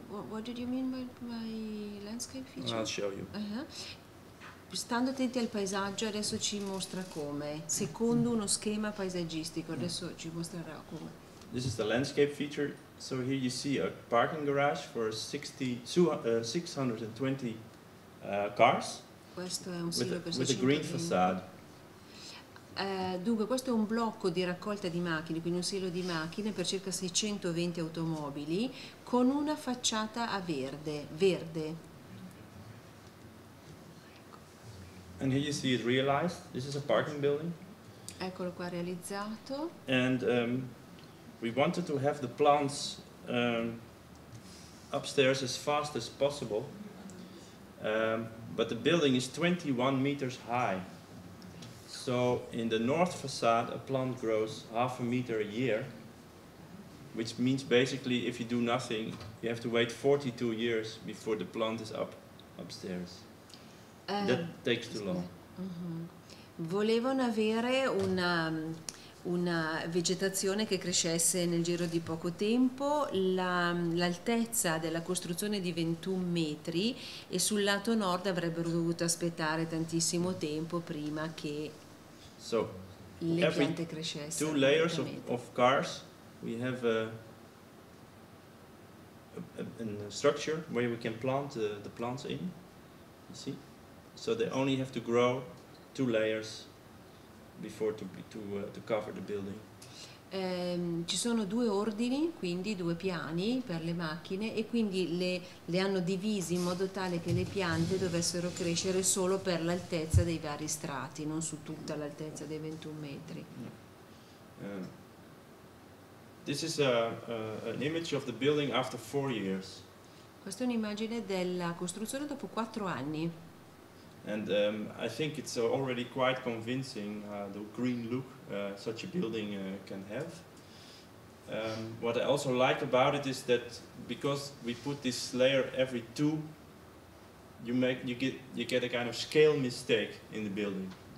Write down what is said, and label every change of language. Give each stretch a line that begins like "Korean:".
English: What did you mean by landscape feature? I'll show you.
Italian: Stando attenti al paesaggio, adesso ci mostra come, secondo uno schema paesaggistico, adesso ci mostrerà come.
English: This is the landscape feature. So here you see a parking garage for 620 cars
Italian: Questo è un silo per
English: with a green
Italian: 620.
English: facade.
Italian: Dunque questo è un blocco di raccolta di macchine, quindi un silo di macchine per circa 620 automobili con una facciata a verde.
English: And here you see it realized. This is a parking building.
Italian: Eccolo qua realizzato.
English: And we wanted to have the plants upstairs as fast as possible. But the building is 21 meters high. So in the north facade, a plant grows half a meter a year, which means basically if you do nothing, you have to wait 42 years before the plant is upstairs. That takes too long.
Italian: Volevano avere una vegetazione che crescesse nel giro di poco tempo, l'altezza della costruzione di 21 metri e sul lato nord avrebbero dovuto aspettare tantissimo tempo prima che le piante crescessero.
English: 2 layers of cars, we have a structure where we can plant the plants in, you see? So they only have to grow 2 layers before to cover the building.
Italian: Ci sono 2 ordini, quindi 2 piani per le macchine e quindi le hanno divisi in modo tale che le piante dovessero crescere solo per l'altezza dei vari strati, non su tutta l'altezza dei 21 metri.
English: This is an image of the building after 4 years.
Italian: Questa è un'immagine della costruzione dopo 4 anni.
English: And I think it's already quite convincing the green look such a building can have. What I also like about it is that because we put this layer every 2, you get a kind of scale mistake in the building.